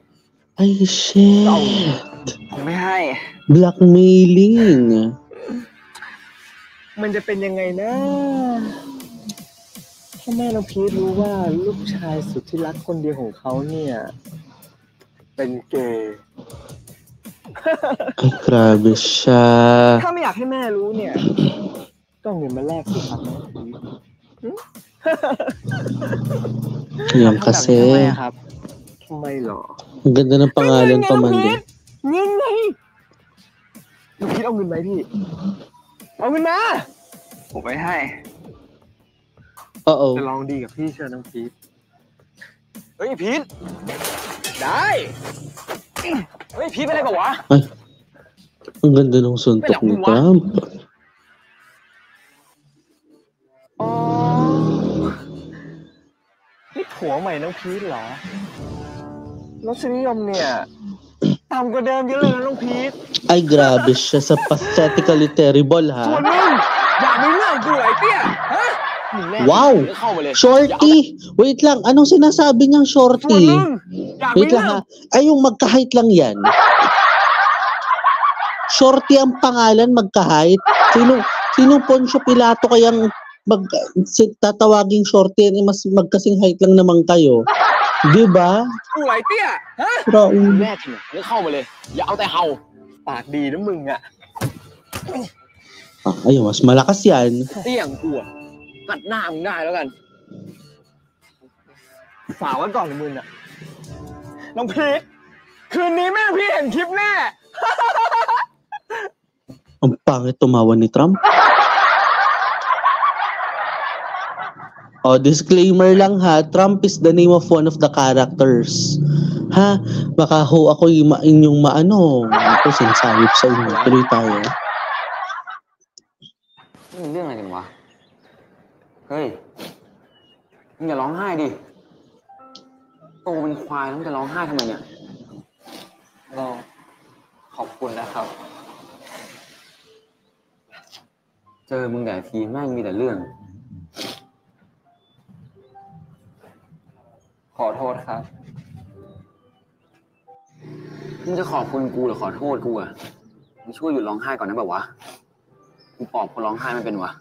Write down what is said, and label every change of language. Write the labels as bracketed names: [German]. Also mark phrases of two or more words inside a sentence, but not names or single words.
[English] Ay, shit. [Thai] ผมไม่ให้ [English] Blackmailing. [Thai] มันจะเป็นยังไงนะถ้าแม่น้องพีชรู้ว่าลูกชายสุดที่รักคนเดียวของเขาเนี่ยเป็นเกย์ [Filipino] Ay, grabe siya. [Thai] ถ้าไม่อยากให้แม่รู้เนี่ยต้องเงินมาแลกสิครับ [Filipino] Yan kasi. [Thai] ทำไมหรอ [Filipino] Ang ganda ng pangalan pa man din. [Thai] เงินไงน้องพีชเอาเงินไหมพี่เอาเงินมาผมไม่ให้ Uh-oh. จะลองดีกับพี่เชิญน้องพีชเฮ้ยพีชได้เฮ้ยพีชเป็นอะไรกับวะ [Filipino] Ay, ang ganda ng suntok ni Trump. [Thai] อ๋อนี่ผัวใหม่น้องพีชเหรอรสนิยมเนี่ยต่ำกว่าเดิมเยอะเลยนะน้องพีช [Filipino] Ay, grabe siya sa [English] pathetically terrible, [Thai] ส่วน [Filipino] ha? [Thai] มึงอยากมีเรื่องกูไอ้เตี้ยฮะ [English] Wow! Shorty! [Filipino] Wait lang, anong sinasabi niyang [Thai] ส่วน [Filipino] shorty? [Thai] มึงอยากมี [Filipino] Wait [Thai] เรื่ [Filipino] lang [Thai] อง [Filipino] ha. Ay, yung magka-height lang yan. Shorty ang pangalan, magka-height. Sinong Poncio Pilato kayang tatawaging shorty yan? Mas magkasing height lang naman kayo. Diba? [Thai] กูไอ้เตี้ยฮะ [Filipino] Raul. [Thai] แน่จริงมึงเข้ามาเลยอย่าเอาแต่เห่าปากดีนะมึงอ่ะ [Filipino] Ayun, mas malakas yan. [Thai] เตี้ยงกูอะกัดหน้ามึงได้แล้วกันฝากไว้ก่อนเลยมึงอ่ะน้องพีชคืนนี้แม่พี่เห็นคลิปแน่ [Filipino] Ang pangit tumawa ni Trump. Oh, disclaimer lang ha, [English] Trump is the name of one of the characters. [Filipino] Ha? Baka ho ako yung inyong maano. Ito sinasabi ko sa inyo. Tuloy tayo. [Thai] นี่มันเรื่องอะไรกันวะ เฮ้ยมึงอย่าร้องไห้ดิโตเป็นควายแล้วมึงจะร้องไห้ทำไมเนี่ยก็ขอบคุณนะครับ เจอมึงแต่ทีแม่งมีแต่เรื่อง ขอโทษครับ มึงจะขอบคุณกูหรือขอโทษกูอ่ะมึงช่วยหยุดร้องไห้ก่อนนะแบบวะกูปอบคนร้องไห้ไม่เป็นวะ